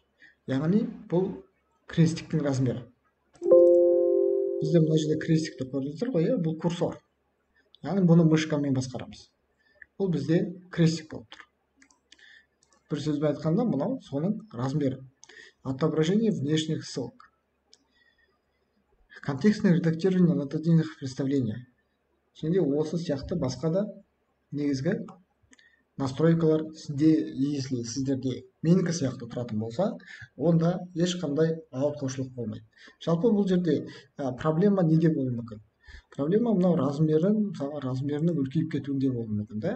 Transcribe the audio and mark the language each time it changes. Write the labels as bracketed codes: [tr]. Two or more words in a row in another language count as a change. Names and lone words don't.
[kk] Яғни бұл крестиктің размері. Бізде мына жерде крестикті көрдіңіздер ғой, бұл курсор. Яғни бұны мышкамен басқарамыз. Бұл бізде крестик болып тұр. Бір сөзбен айтқанда, мынау соның размері. [ru] Отображение внешних ссылок. Контекстное редактирование аннотативных представлений. [kk] Және осы сияқты басқа да негізгі настройкалар сізде, если сіздерде менікі сияқты тұратын болса, онда ешқандай ауытқушылық болмайды. Жалпы бұл жерде проблема неде болуы мүмкін? Проблема мынау мысалы размерінің үлкейіп кетуінде болуы мүмкін, да?